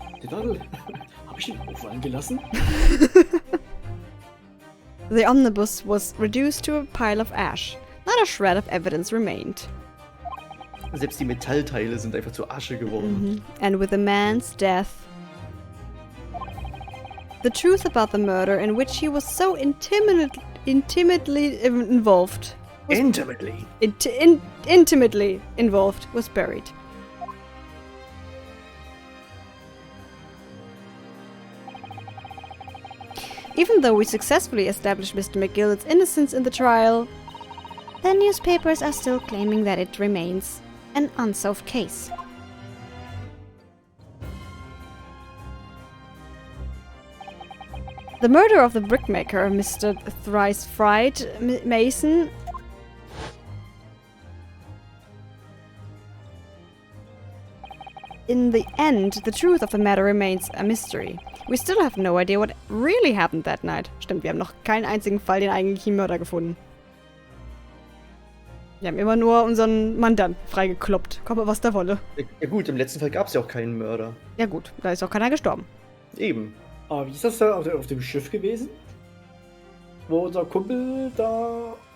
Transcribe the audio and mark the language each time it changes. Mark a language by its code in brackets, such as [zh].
[de] Hab ich den auffallen gelassen? [en] The omnibus was reduced to a pile of ash. Not a shred of evidence remained. [de] Selbst die Metallteile sind einfach zu Asche geworden. [en] And with the man's death, the truth about the murder in which he was so intimately involved Intimately. intimately involved was buried. Even though we successfully established Mr. McGillet's innocence in the trial, The newspapers are still claiming that it remains an unsolved case. the murder of the brickmaker, Mr. Thrice Fried Mason, in the end, the truth of the matter remains a mystery. We still have no idea what really happened that night. [de] Stimmt, wir haben noch keinen einzigen Fall den eigentlichen Mörder gefunden. Wir haben immer nur unseren Mandanten freigekloppt. Komme, was da wolle. Ja gut, im letzten Fall gab es ja auch keinen Mörder. Ja gut, da ist auch keiner gestorben. Eben. Aber wie ist das da auf dem Schiff gewesen? Wo unser Kumpel da...